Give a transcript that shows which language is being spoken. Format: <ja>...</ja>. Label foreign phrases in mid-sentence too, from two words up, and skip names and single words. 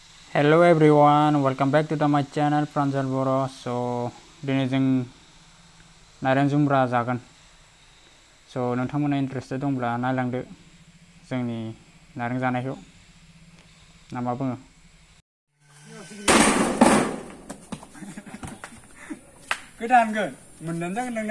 <en>Hello everyone, welcome back to my channel Pranjal Boro.</en> <brx>So दिनै जों नारें जुमब्रा जागोन. So नोंथांमोना इन्टारेस्टेड दंब्ला नायलांदो जोंनि नारें जानायखौ ना मा बुङो. गोदानगोन मोननानै जागोन नोंने</brx>